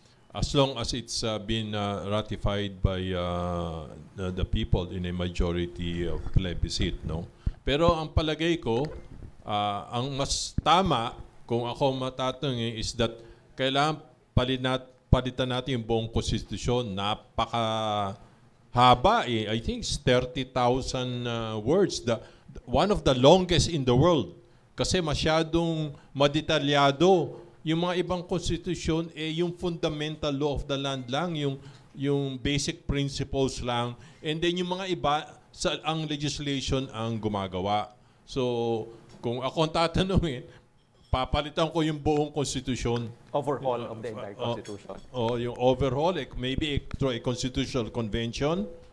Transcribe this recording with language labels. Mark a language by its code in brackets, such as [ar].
[en] As long as it's been ratified by the people in a majority of plebiscite, no? [tl] Pero ang palagay ko, ang mas tama, kung ako matatanungin, is that kailangan palitan natin yung buong konstitusyon. Napakahaba eh. [en] I think it's 30,000 words. One of the longest in the world. [tl] Kasi masyadong madetalyado. Yung mga ibang konstitusyon, yung [en] fundamental law of the land [tl] lang, yung [en] basic principles [tl] lang. And then yung mga iba, ang legislation ang gumagawa. So, Kung ako ang tatanungin, papalitan ko yung buong konstitusyon. [en] Overhaul of the entire Constitution. Yung overhaul, maybe through a constitutional convention.